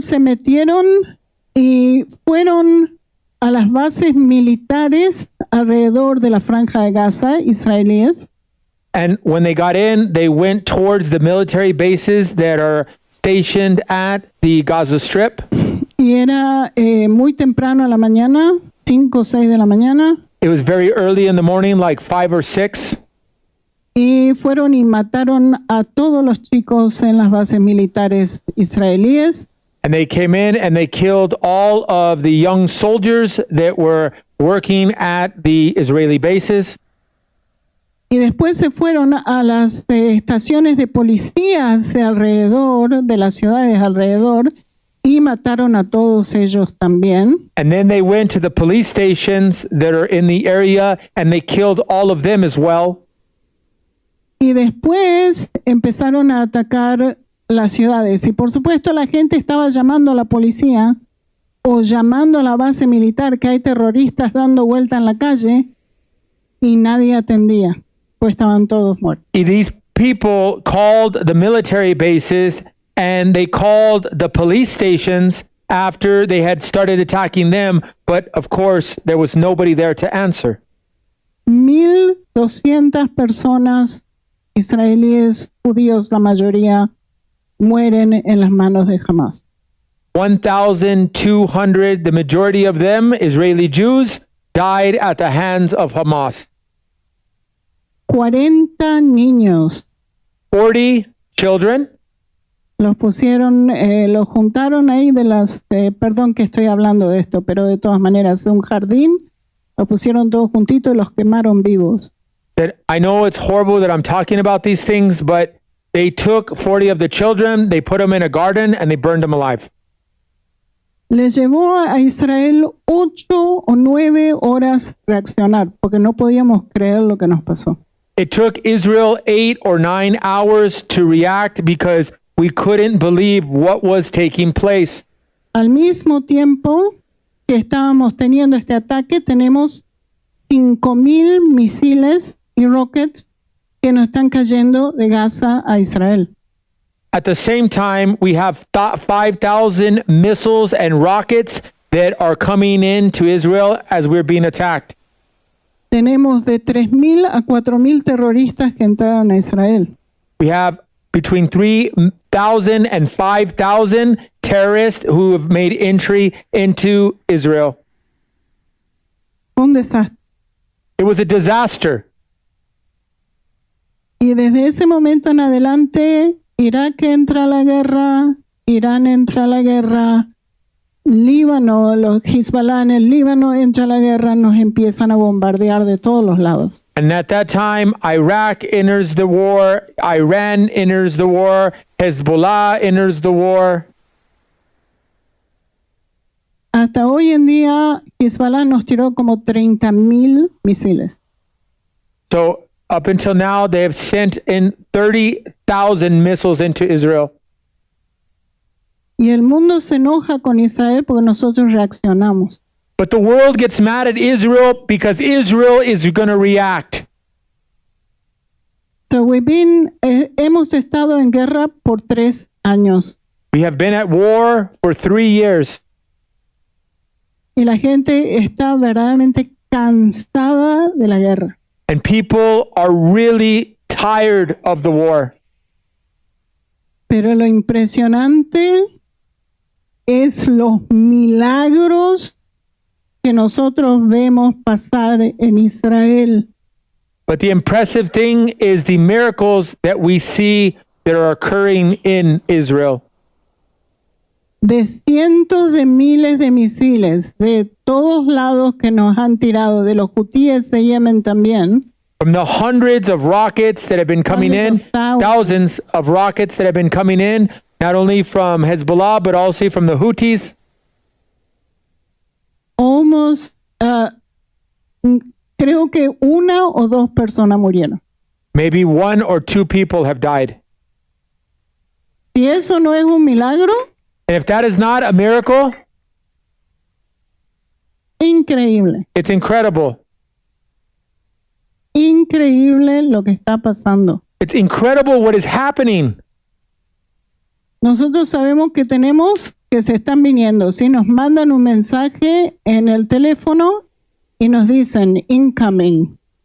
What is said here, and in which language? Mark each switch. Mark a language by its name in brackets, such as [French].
[Spanish] Se metieron y fueron a las bases militares alrededor de la franja de Gaza, israelíes. [English] And when they got in, they went towards the military bases that are stationed at the Gaza Strip. [Spanish] Y era muy temprano a la mañana, 5 o 6 de la mañana. [English] It was very early in the morning, like 5 or 6. [Spanish] Y fueron y mataron a todos los chicos en las bases militares israelíes. [English] And they came in and they killed all of the young soldiers that were working at the Israeli bases. [Spanish] Y después se fueron a las estaciones de policías de alrededor, de las ciudades alrededor, y mataron a todos ellos también. [English] And then they went to the police stations that are in the area and they killed all of them as well. [Spanish] Y después empezaron a atacar las ciudades. Y por supuesto la gente estaba llamando a la policía o llamando a la base militar que hay terroristas dando vuelta en la calle y nadie atendía, pues estaban todos muertos. [English] Y these people called the military bases and they called the police stations after they had started attacking them, but of course there was nobody there to answer. [Spanish] 1,200 personas israelíes, judíos, la mayoría, mueren en las manos de Hamas. [English] 1,200, the majority of them, Israeli Jews, died at the hands of Hamas. [Spanish] 40 niños. [English] 40 children. [Spanish] Los pusieron, los juntaron ahí de las, perdón que estoy hablando de esto, pero de todas maneras, de un jardín, los pusieron todos juntitos y los quemaron vivos. [English] That I know it's horrible that I'm talking about these things, but they took 40 of the children, they put them in a garden, and they burned them alive. [Spanish] Le llevó a Israel 8 o 9 horas reaccionar, porque no podíamos creer lo que nos pasó. [English] It took Israel 8 or 9 hours to react because we couldn't believe what was taking place. [Spanish] Al mismo tiempo que estábamos teniendo este ataque, tenemos 5,000 misiles y rockets que nos están cayendo de Gaza a Israel. [English] At the same time, we have 5,000 missiles and rockets that are coming into Israel as we're being attacked. [Spanish] Tenemos de 3,000 a 4,000 terroristas que entraron a Israel. [English] We have between 3,000 and 5,000 terrorists who have made entry into Israel. [Spanish] Un desastre. [English] It was a disaster. [Spanish] Y desde ese momento en adelante, Irak entra a la guerra, Irán entra a la guerra, Líbano, los Hezbollah en el Líbano entra a la guerra, nos empiezan a bombardear de todos los lados. [English] And at that time, Iraq enters the war, Iran enters the war, Hezbollah enters the war. [Spanish] Hasta hoy en día, Hezbollah nos tiró como 30,000 misiles. [English] So up until now, they have sent in 30,000 missiles into Israel. [Spanish] Y el mundo se enoja con Israel porque nosotros reaccionamos. [English] But the world gets mad at Israel because Israel is going to react. [Spanish] So hemos estado en guerra por 3 años. [English] We have been at war for 3 years. [Spanish] Y la gente está verdaderamente cansada de la guerra. [English] And people are really tired of the war. [Spanish] Pero lo impresionante es los milagros que nosotros vemos pasar en Israel. [English] But the impressive thing is the miracles that we see that are occurring in Israel. [Spanish] De cientos de miles de misiles de todos lados que nos han tirado, de los hutíes de Yemen también. [English] From the hundreds of rockets that have been coming in, thousands of rockets that have been coming in, not only from Hezbollah, but also from the Houthis. [Spanish] Almost, creo que 1 o 2 personas murieron. [English] Maybe 1 or 2 people have died. [Spanish] Si eso no es un milagro, [English] And if that is not a miracle, [Spanish] increíble. [English] it's incredible. [Spanish] Increíble lo que está pasando. [English] It's incredible what is happening. [Spanish] Nosotros sabemos que tenemos que se están viniendo. Si nos mandan un mensaje en el teléfono y nos dicen incoming.